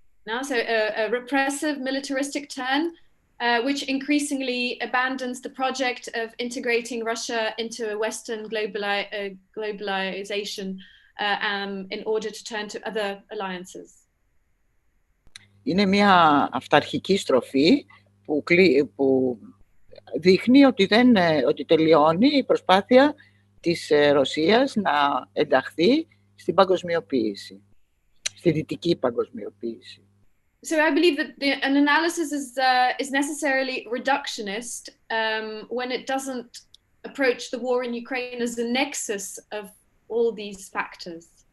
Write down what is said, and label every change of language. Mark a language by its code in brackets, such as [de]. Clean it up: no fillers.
[en] Now, so a repressive militaristic turn, which increasingly abandons the project of integrating Russia into a Western globalization in order to turn to other alliances. [el] Είναι μια αυταρχική στροφή που δείχνει ότι τελειώνει η προσπάθεια της Ρωσίας να ενταχθεί στην παγκοσμιοποίηση, στη δυτική παγκοσμιοποίηση. [en] So I believe that an analysis is necessarily reductionist when it doesn't approach the war in Ukraine as the nexus of all these factors.